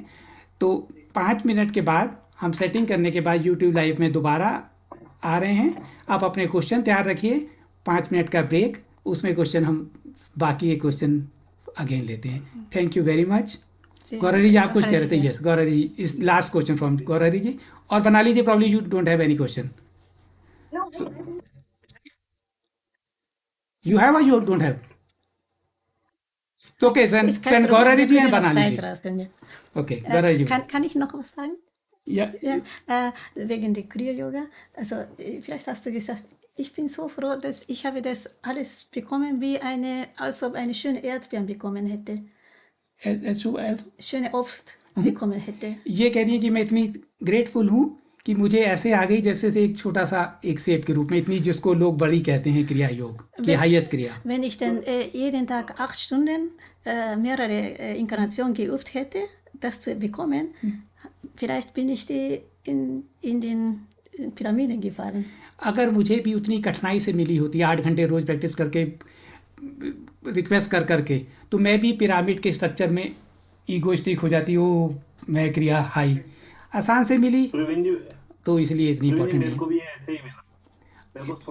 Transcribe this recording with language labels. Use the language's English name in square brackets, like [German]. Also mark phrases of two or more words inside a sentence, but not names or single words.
[Hindi] तो 5 मिनट के बाद हम सेटिंग करने के बाद YouTube लाइव में दोबारा आ रहे हैं. आप अपने क्वेश्चन तैयार रखिए, 5 मिनट का ब्रेक, उसमें क्वेश्चन हम बाकी एक क्वेश्चन अगेन लेते हैं. [English] thank you very much. गौररी जी [Hindi] आप कुछ कह रहे थे? [English] yes Gaurari, is last question from Gaurari जी, और बनाली जी probably you don't have any question. You have or you don't have? Okay, then Gaurari ji and Banali ji. Okay, Gaurari ji. [German] Kann ich noch was sagen? Ja. Wegen der Kriya-Yoga. Also vielleicht hast du gesagt, ich bin so froh, dass ich habe das alles bekommen, wie als ob eine schöne Erdbeeren bekommen hätte. Schöne Obst bekommen hätte. [Hindi] ये कह रही है कि मैं इतनी ग्रेटफुल हूँ कि मुझे ऐसे आ गई जैसे से एक छोटा सा एक सेब के रूप में, इतनी जिसको लोग बड़ी कहते हैं क्रिया योग की हाईएस्ट क्रिया. Wenn ich dann jeden Tag 8 Stunden mehrere Inkarnationen geübt hätte, das zu bekommen, vielleicht bin ich in den Pyramiden gefallen. अगर मुझे भी उतनी कठिनाई से मिली होती, 8 घंटे रोज प्रैक्टिस करके, रिक्वेस्ट कर करके, तो मैं भी पिरामिड के स्ट्रक्चर में ईगोइस्टिक हो जाती. ओ मैं क्रिया हाई आसान से मिली तो इसलिए इतनी इम्पोर्टेंट मेरे को नहीं. भी ऐसे ही मिला.